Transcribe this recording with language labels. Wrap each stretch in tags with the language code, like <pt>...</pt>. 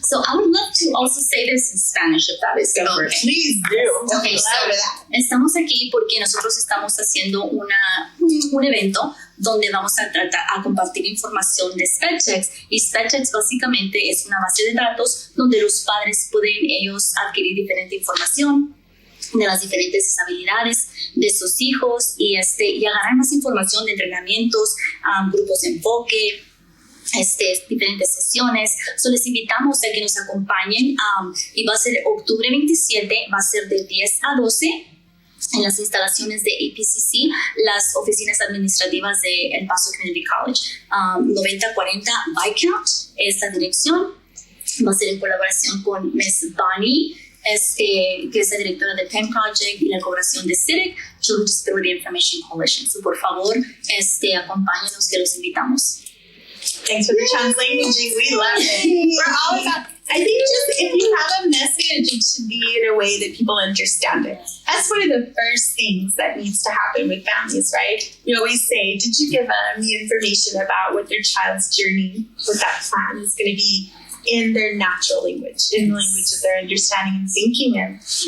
<en>So I would love to also say this in Spanish, if that is Go for it. okay. Please do.</en> <es>Okay, so estamos aquí porque nosotros estamos haciendo un evento donde vamos a tratar a compartir información de SpedChecks, y SpedChecks básicamente es una base de datos donde los padres pueden ellos adquirir diferente información de las diferentes habilidades de sus hijos y agarrar más información de entrenamientos, grupos de enfoque, diferentes sesiones. So les invitamos a que nos acompañen y va a ser octubre 27, va a ser de 10 a 12 en las instalaciones de ep16, las oficinas administrativas de El Paso Community College. 9040 Viscount es la dirección. Va a ser en colaboración con Miss Bonnie, que es la directora de PENProject, y la colaboración de CIDIC, Children Disability Information Coalition. So, por favor, acompáñenos, que los invitamos.</es> <en>Thanks for the translation. We love it. We're all about. I think just if you have a message, it should be in a way that people understand it. That's one of the first things that needs to happen with families, right? We always say, did you give them the information about what their child's journey with that plan is going to be in their natural language, in the language that they're understanding and thinking in?</en>